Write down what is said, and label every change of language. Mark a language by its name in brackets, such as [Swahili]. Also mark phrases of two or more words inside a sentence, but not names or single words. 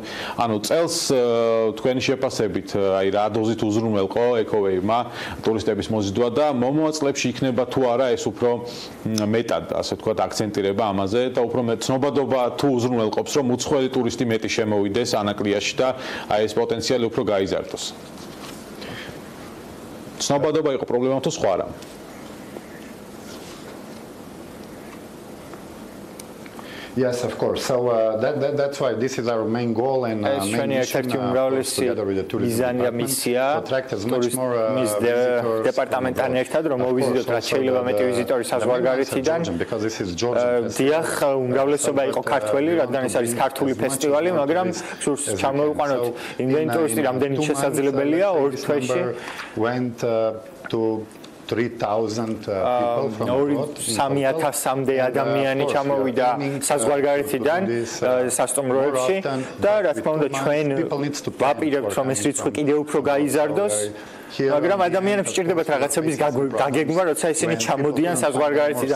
[Georgian] ანუ წელს თქვენი შეფასებით, აი რა დოზით უზრუნველყო ეკოვეიმა ტურისტების მოზიდვა და მომავალ წლებში იქნება თუ არა ეს უფრო მეტად ასე ვთქვათ აქცენტირება ამაზე და უფრო მეტ ცნობადობა თუ უზრუნველყოფს რომ უცხოელი ტურისტი მეტი შემოვიდეს ანაკლიაში და აი ეს პოტენციალი უფრო გაიზარდოს. ცნობადობა იყო პრობლემა თუ სხვა რა? [English] Yes, of course. So that's why this is our main goal and main mission together with the tourism department to attract as much more visitors. [Georgian] დეპარტამენტთან ერთად რომ მოვიზიტოთ რაც შეიძლება მეტი ვიზიტორი საზღვარგარეთიდან. [English] Because this is Georgian festival. [Georgian] დიახ, უმრავლესობა იყო ქართველი, რადგან ეს არის ქართული ფესტივალი, მაგრამ სურს ჩამოვიყვანოთ იმდენი ტურისტი, რამდენიც შესაძლებელია ორ თვეში. [English] Went to 3000 people from abroad. [Georgian] 3000-მდე ადამიანი ჩამოვიდა საზღვარგარეთიდან სასტუმროებში და რა თქმა უნდა ჩვენ ვაპირებთ რომ ეს რიცხვი კიდევ უფრო გაიზარდოს. მაგრამ ადამიანებს სჭირდებათ რაღაცების გაგეგმა, როცა ისინი ჩამოდიან საზღვარგარეთიდან.